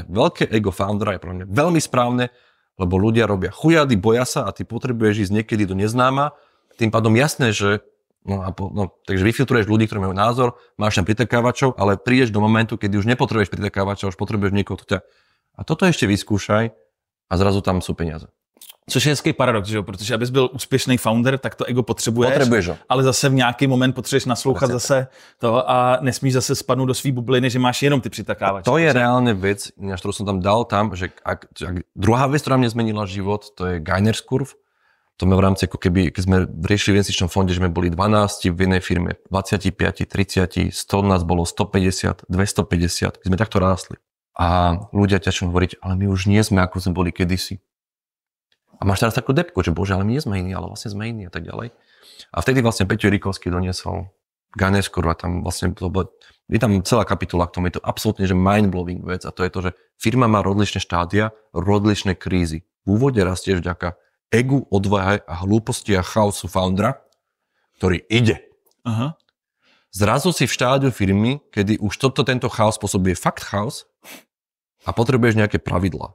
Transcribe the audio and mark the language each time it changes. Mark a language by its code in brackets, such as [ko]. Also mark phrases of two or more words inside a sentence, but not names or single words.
[sk] Veľké ego foundera je pre mňa veľmi správne, lebo ľudia robia chujady, boja sa a ty potrebuješ ísť niekedy do neznáma. Tým pádom jasné, že takže vyfiltruješ ľudí, ktorí majú názor, máš tam pritakávačov, ale prídeš do momentu, kedy už nepotrebuješ pritakávačov, už potrebuješ niekoho, kto ťa... A toto ešte vyskúšaj a zrazu tam sú peniaze. [cs] Což je hezký paradox, že jo? Protože abys byl úspěšný founder, tak to ego potřebuješ, ale zase v nějaký moment potřebuješ naslouchat zase to a nesmíš zase spadnout do svý bubliny, že máš jenom ty přitakávače. [sk] To je reálne vec, ktorú som tam dal tam, že ak druhá vec, ktorá mne zmenila život, to je Gainer's Curve. To sme v rámci, ako keby, keď sme riešili v investičnom fonde, že sme boli 12 v jednej firme, 25, 30, 100 nás bolo 150, 250, sme takto rástli. A ľudia ťažko hovoriť, ale my už nie sme, ako sme boli kedysi. A máš teraz takú depku, že bože, ale my nie sme iní, ale vlastne sme iní a tak ďalej. A vtedy vlastne Peťo Rikovský doniesol Gainer's Curve a tam vlastne je tam celá kapitola k tomu, je to absolútne že mind-blowing vec a to je to, že firma má rozličné štádia, rozličné krízy. V úvode rastieš vďaka egu, odvahe a hlúposti a chaosu foundera, ktorý ide. Aha. Zrazu si v štádiu firmy, kedy už tento chaos spôsobuje fakt chaos a potrebuješ nejaké pravidlá.